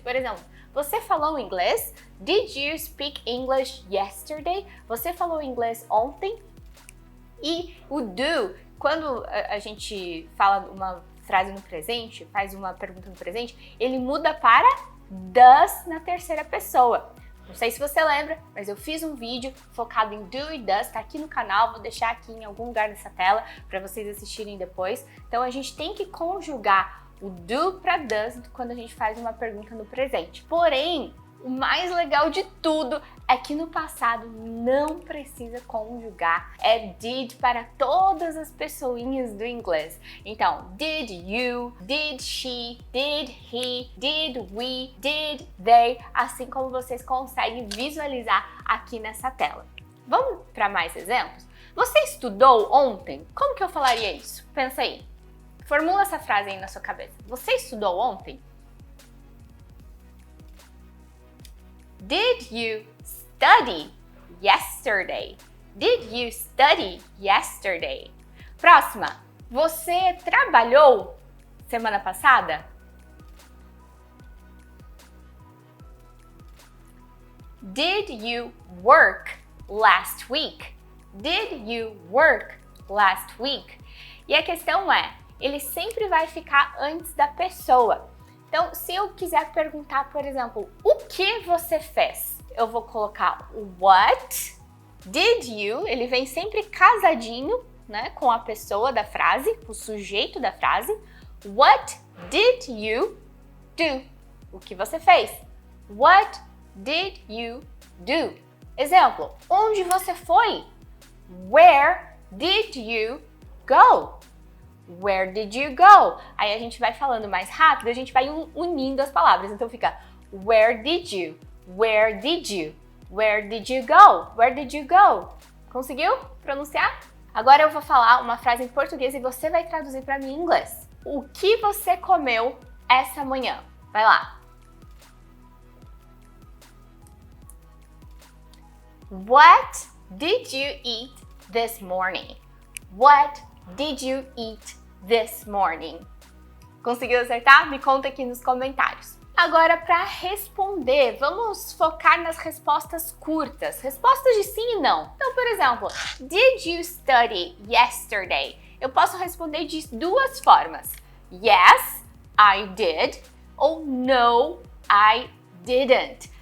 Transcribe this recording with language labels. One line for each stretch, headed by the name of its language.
Portuguese: Por exemplo, você falou inglês?
English: Did you speak English yesterday?
Portuguese: Você falou inglês ontem? E o do, quando a gente fala uma frase no presente, faz uma pergunta no presente, ele muda para does na terceira pessoa. Não sei se você lembra, mas eu fiz um vídeo focado em do e does, tá aqui no canal, vou deixar aqui em algum lugar nessa tela para vocês assistirem depois. Então a gente tem que conjugar o do para does quando a gente faz uma pergunta no presente. Porém, o mais legal de tudo é que no passado não precisa conjugar, é did para todas as pessoinhas do inglês. Então,
English: did you, did she, did he, did we, did they,
Portuguese: assim como vocês conseguem visualizar aqui nessa tela. Vamos para mais exemplos? Você estudou ontem? Como que eu falaria isso? Pensa aí. Formula essa frase aí na sua cabeça. Você estudou ontem?
English: Did you study yesterday? Did you study yesterday?
Portuguese: Próxima. Você trabalhou semana passada?
English: Did you work last week? Did you work last week?
Portuguese: E a questão é, ele sempre vai ficar antes da pessoa. Então, se eu quiser perguntar, por exemplo, o que você fez? Eu vou colocar
English: what did you,
Portuguese: ele vem sempre casadinho, né, com a pessoa da frase, o sujeito da frase.
English: What did you do?
Portuguese: O que você fez?
English: What did you do?
Portuguese: Exemplo, onde você foi?
English: Where did you go? Where did you go?
Portuguese: Aí a gente vai falando mais rápido, a gente vai unindo as palavras. Então fica
English: where did you? Where did you? Where did you go? Where did you go?
Portuguese: Conseguiu pronunciar? Agora eu vou falar uma frase em português e você vai traduzir para mim em inglês. O que você comeu essa manhã? Vai lá.
English: What did you eat this morning? What did you eat this morning?
Portuguese: Conseguiu acertar? Me conta aqui nos comentários. Agora, para responder, vamos focar nas respostas curtas. Respostas de sim e não. Então, por exemplo,
English: did you study yesterday?
Portuguese: Eu posso responder de duas formas.
English: Yes, I did.
Portuguese: Ou
English: no, I didn't.